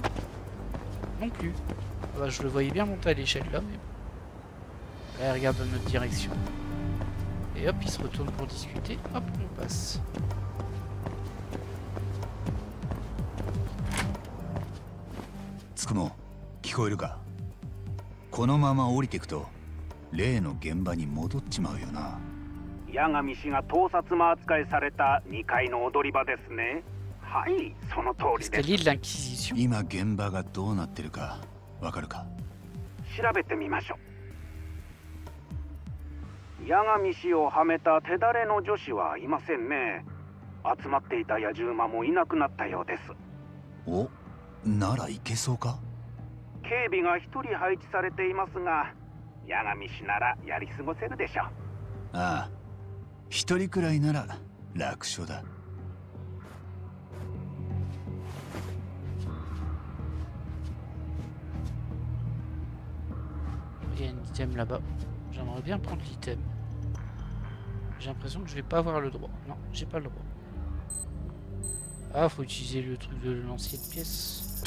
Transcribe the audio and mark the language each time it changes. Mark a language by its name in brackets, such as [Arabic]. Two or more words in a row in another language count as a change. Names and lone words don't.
[French] Non plus. Ah bah, je le voyais bien monter à l'échelle là, mais bon. Là, il regarde dans notre direction. Et hop, il se retourne pour discuter. Hop, on passe. [Japanese] Tsukumo, 聞こえるか？このまま降りていくと例の現場に戻っちまうよな。八神氏が盗撮魔扱いされた2階の踊り場ですね。はい、その通りです。 [French] Escalier de l'Inquisition. [Japanese] 今現場がどうなってるかわかるか？調べてみましょう。八神氏をはめた手だれの女子はいませんね。集まっていた野獣馬もいなくなったようです。お、ならいけそうか？警備が1人配置されていますが、八神氏ならやり過ごせるでしょう。ああ、一人くらいなら楽勝だ。 [French] Il y a un item là-bas. J'aimerais bien prendre l'item. J'ai l'impression que je vais pas avoir le droit. Non, j'ai pas le droit. Ah, faut utiliser le truc de l'ancienne pièce.